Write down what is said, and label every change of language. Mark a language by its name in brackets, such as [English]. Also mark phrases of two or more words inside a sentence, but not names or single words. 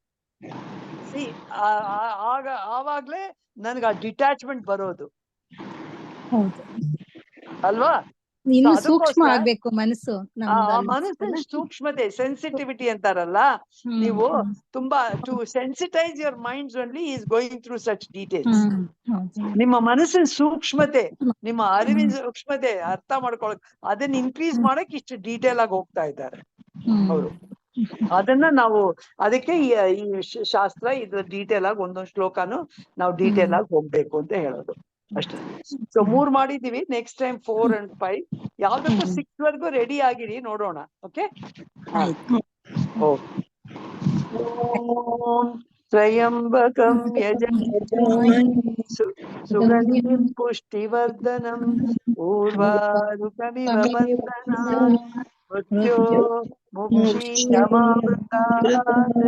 [Kannada] ಆವಾಗ್ಲೇ ನನ್ಗೆ ಆ ಡಿಟ್ಯಾಚ್ಮೆಂಟ್ ಬರೋದು ಅಲ್ವಾ. ಇನ್ನು ಸೂಕ್ಷ್ಮ ಆಗ್ಬೇಕು ಮನಸ್ಸು. ಮನಸ್ಸಿನ ಸೂಕ್ಷ್ಮತೆ, ಸೆನ್ಸಿಟಿವಿಟಿ ಅಂತಾರಲ್ಲ, ನೀವು ತುಂಬಾ [English] to sensitize your minds only is going through such details. [Kannada] ನಿಮ್ಮ ಮನಸ್ಸಿನ ಸೂಕ್ಷ್ಮತೆ, ನಿಮ್ಮ ಅರಿವಿನ ಸೂಕ್ಷ್ಮತೆ ಅರ್ಥ ಮಾಡ್ಕೊಳಕ್, ಅದನ್ನ ಇನ್ಕ್ರೀಸ್ ಮಾಡಕ್ ಇಷ್ಟು ಡೀಟೇಲ್ ಆಗಿ ಹೋಗ್ತಾ ಇದ್ದಾರೆ ಅವರು. ಅದನ್ನ ನಾವು ಅದಕ್ಕೆ ಈ ಶಾಸ್ತ್ರ ಇದು ಡೀಟೇಲ್ ಆಗಿ ಒಂದೊಂದು ಶ್ಲೋಕನು ನಾವು ಡೀಟೇಲ್ ಆಗಿ ಹೋಗ್ಬೇಕು ಅಂತ ಹೇಳೋದು. ಅಷ್ಟೇ. ಸೊ 3 ಮಾಡಿದೀವಿ. [English] next time [Kannada] 4 and 5 ಯಾವ್ದಕ್ಕೂ 6 ವರ್ಗೂ ರೆಡಿ ಆಗಿರಿ, ನೋಡೋಣ. ಓಕೆ. ಆಯ್ತು. [Sanskrit] ಓಂ ತ್ರಯಂಬಕಂ ಯಜಾಮಹೇ ಸುಗಂಧಿಂ ಪುಷ್ಟಿವರ್ಧನಂ ಊರ್ವಾರುಕಮಿವ ಬಂಧನಾತ್ ಮೃತ್ಯೋ ಮುಕ್ಷೀಯಮಾಮೃತಾತ್.